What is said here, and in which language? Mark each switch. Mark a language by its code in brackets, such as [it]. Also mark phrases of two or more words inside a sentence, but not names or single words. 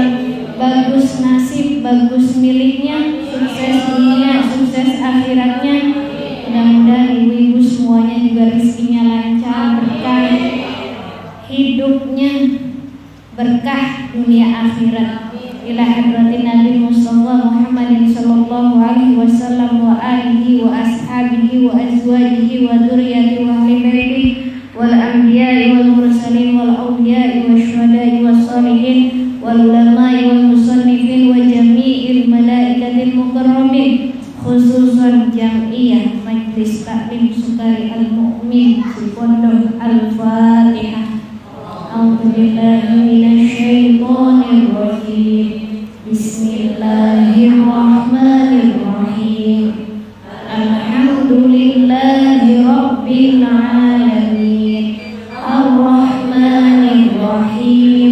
[id] Bagus nasib, bagus miliknya, sukses dunia, sukses akhiratnya. Mudah-mudahan ibu-ibu semuanya juga rezekinya lancar, berkah hidupnya, berkah dunia akhirat. [ar] إلى حضرة النبي المصطفى محمد صلى الله عليه وسلم وآله وأصحابه وأزواجه وذرياته وأهل بيته والأنبياء والمرسلين والأولياء والشهداء والصالحين والعلماء والمصنفين وجميع الملائكة المقربين خصوصا جمعية مجلس تعليم سوكاري المؤمن بوندوك الفاتحة. أعوذ بالله من الشيطان الرجيم. Bismillahirrahmanirrahim. الحمد لله رب العالمين. الرحمن الرحيم.